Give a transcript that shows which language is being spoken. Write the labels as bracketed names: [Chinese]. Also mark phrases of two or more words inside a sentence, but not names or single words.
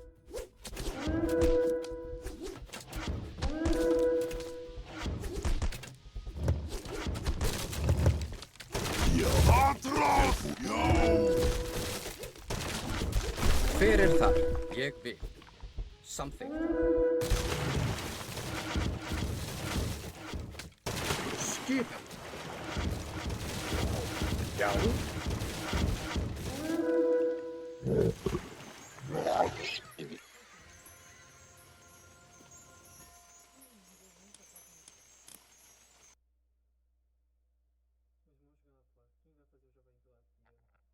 [Icelandic] Hver er þar? Ég vil. Samþykkt. Skipan. Já. [Portuguese] Mas vamos jogar lá fora. Quem vai fazer o jogo aí do lado primeiro?